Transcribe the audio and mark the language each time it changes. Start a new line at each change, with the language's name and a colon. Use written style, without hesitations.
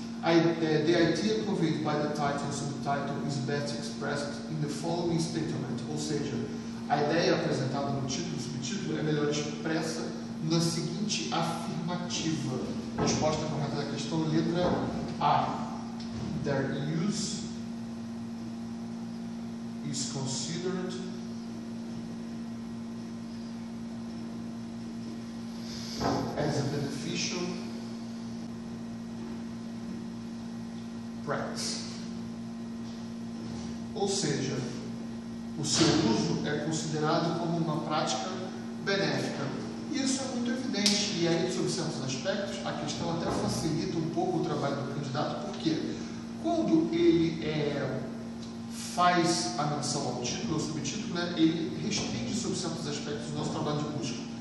English: The idea conveyed by the title and subtitle is best expressed in the following statement,
Portuguese: ou seja, a ideia apresentada no título e subtítulo é melhor expressa na seguinte afirmativa. Resposta correta da questão, letra A.
English: Their use is considered as a beneficial practice.
Portuguese: Ou seja, o seu uso é considerado como uma prática benéfica. Isso é muito evidente, e aí, sob certos aspectos, a questão até facilita um pouco o trabalho do candidato, porque quando ele faz a menção ao título ou subtítulo, né, ele restringe sobre certos aspectos o nosso trabalho de busca.